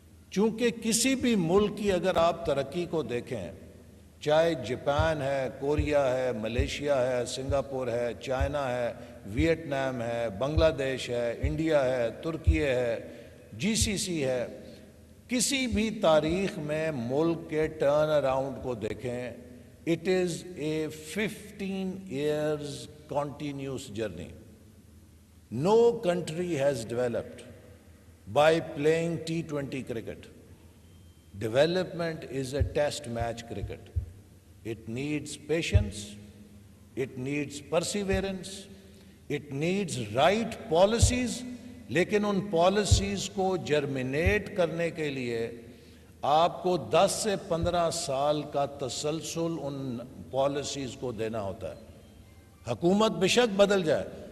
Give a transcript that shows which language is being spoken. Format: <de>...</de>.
<ur>چونکہ کسی بھی ملک کی اگر آپ ترقی کو دیکھیں، چاہے جاپان ہے، کوریا ہے، ملیشیا ہے، سنگاپور ہے، چائنا ہے، ویتنام ہے، بنگلہ دیش ہے، انڈیا ہے، ترکی ہے، جی سی سی ہے، کسی بھی تاریخ میں ملک کے ٹرن اراؤنڈ کو دیکھیں،</ur> <en>It is a 15 years continuous journey. No country has developed by playing T20 cricket. Development is a test match cricket. It needs patience, it needs perseverance, it needs right policies،</en> <ur>لیکن ان policies کو germinate کرنے کے لیے آپ کو 10 سے 15 سال کا تسلسل ان پالیسیز کو دینا ہوتا ہے۔ حکومت بے شک بدل جائے،</ur>